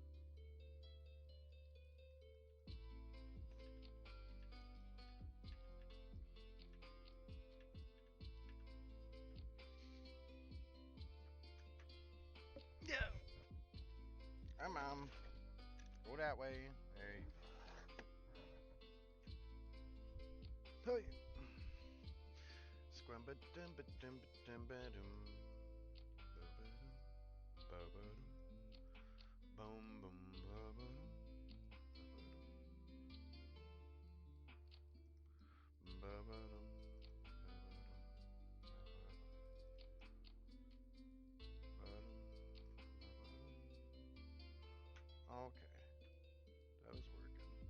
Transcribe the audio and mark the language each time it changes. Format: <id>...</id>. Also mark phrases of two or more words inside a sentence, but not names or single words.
<en>Yeah. Hi, Mom. Go that way. Hey. Hey. Squamba dum ba dum ba dum ba dum. Ba ba dum. Boom boom ba ba dum. Ba ba dum. Okay, that was working.</en>